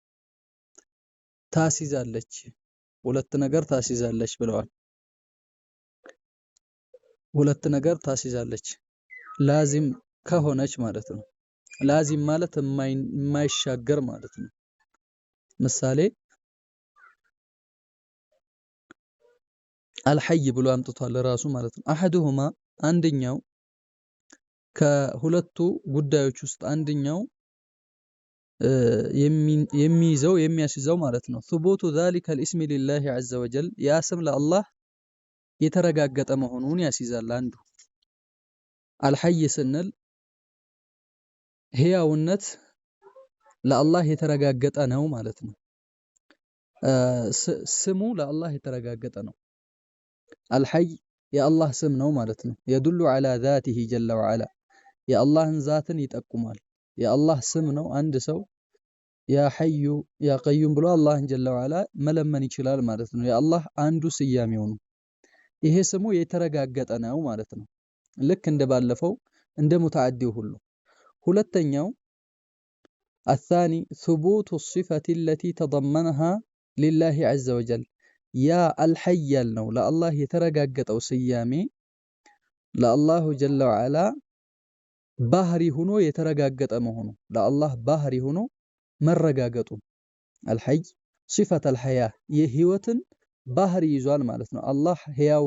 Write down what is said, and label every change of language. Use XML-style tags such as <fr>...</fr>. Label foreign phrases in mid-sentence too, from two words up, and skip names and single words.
<am>ታስይዛለች ብለዋል። ሁለት ነገር ታስይዛለች ላዚም ከሆነች ማለት ነው። ላዚም ማለት የማይሻገር ማለት ነው። ምሳሌ አልሐይ ብሎ አምጥቷል ራሱ ማለት ነው። አሐዱሁማ አንደኛው ከሁለቱ ጉዳዮች ውስጥ አንደኛው የሚያስይዘው ማለት ነው።</am> <ar>ثبوت ذلك الاسم لله عز وجل</ar> <am>ያ ስም ለአላህ የተረጋገጠ መሆኑን ያስይዛል። አንዱ አልሐይ ስንል ህያውነት ለአላህ የተረጋገጠ ነው ማለት ነው። ስሙ ለአላህ የተረጋገጠ ነው። አልሐይ የአላህ ስም ነው ማለት ነው።</am> <ar>يدل على ذاته جل وعلا</ar> <am>የአላህን ዛትን ይጠቁማል። የአላህ ስም ነው። አንድ ሰው</am> <ar>يا حي يا قيوم</ar> <am>ብሎ አላህን</am> <ar>جل وعلا</ar> <am>መለመን ይችላል ማለት ነው። የአላህ አንዱ ስያሜው ነው። ይሄ ስሙ የተረጋገጠ ነው ማለት ነው። ልክ እንደባለፈው እንደ ሙተዓዲው ሁሉ። ሁለተኛው</am> <ar>الثاني ثبوت الصفة التي تضمنها لله عز وجل</ar> <am>ያ አልሐይ ያልነው ለአላህ የተረጋገጠው ስያሜ ለአላሁ</am> <ar>جل وعلا</ar> <am>ባህሪ ሆኖ የተረጋገጠ መሆኑ ለአላህ ባህሪ ሆኖ መረጋገጡ አልሐይ</am> <ar>صفة الحياة</ar> <am>የህይወትን ባህሪ ይዟል ማለት ነው። አላህ ህያው</am>